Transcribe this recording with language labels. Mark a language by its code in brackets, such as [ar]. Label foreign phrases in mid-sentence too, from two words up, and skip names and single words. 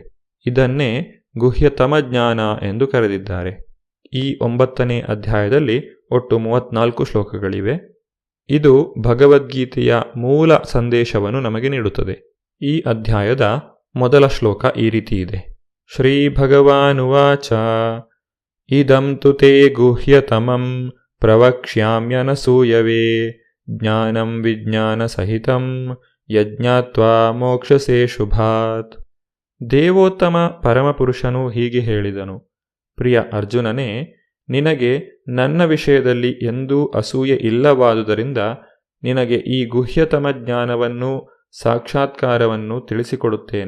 [kn] ಇದನ್ನೇ ಗುಹ್ಯತಮ ಜ್ಞಾನ ಎಂದು ಕರೆದಿದ್ದಾರೆ. ಈ 9ನೇ ಅಧ್ಯಾಯದಲ್ಲಿ ಒಟ್ಟು 34 ಶ್ಲೋಕಗಳಿವೆ. ಇದು ಭಗವದ್ಗೀತೆಯ ಮೂಲ ಸಂದೇಶವನ್ನು ನಮಗೆ ನೀಡುತ್ತದೆ. ಈ ಅಧ್ಯಾಯದ ಮೊದಲ ಶ್ಲೋಕ ಈ ರೀತಿ ಇದೆ. [sa] ಶ್ರೀ ಭಗವಾನುವಾಚ ಇದಂ ತು ತೇ ಗುಹ್ಯತಮಂ ಪ್ರವಕ್ಷ್ಯಾಮ್ಯನಸೂಯವೇ ಜ್ಞಾನಂ ವಿಜ್ಞಾನ ಸಹಿತಂ ಯಜ್ಞಾತ್ವಾ ಮೋಕ್ಷಸೇ ಶುಭಾತ್. [kn] ದೇವೋತ್ತಮ ಪರಮಪುರುಷನು ಹೀಗೆ ಹೇಳಿದನು. ಪ್ರಿಯ ಅರ್ಜುನನೇ, ನಿನಗೆ ನನ್ನ ವಿಷಯದಲ್ಲಿ ಎಂದೂ ಅಸೂಯೆ ಇಲ್ಲವಾದುದರಿಂದ ನಿನಗೆ ಈ ಗುಹ್ಯತಮ ಜ್ಞಾನವನ್ನು ಸಾಕ್ಷಾತ್ಕಾರವನ್ನು ತಿಳಿಸಿಕೊಡುತ್ತೇನೆ.